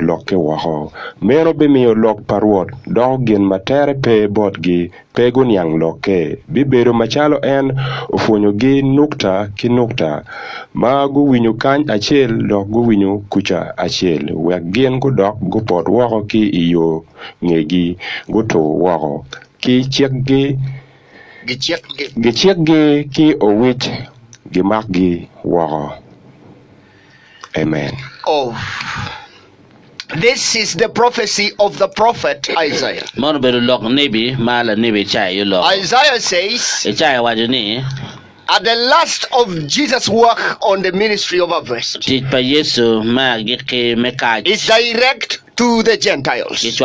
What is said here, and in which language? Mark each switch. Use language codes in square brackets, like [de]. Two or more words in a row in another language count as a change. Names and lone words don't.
[ach] loke waho meno bimiyo lok parwot dok gin matere pe bot gi pe gunyang loke bibedo machalo en ofunyo gi nukta ki nukta ma guwinyo kany achiel dok guwinyo kucha achiel wek gin gudok gupot woko ki iyo ngegi guto woko ki chiekgi gichiekgi ki owich gimakgi woko. [en] Amen. Oh, this is the prophecy of the prophet Isaiah. Isaiah says, at the last of Jesus' work on the ministry of harvest, is direct to the Gentiles.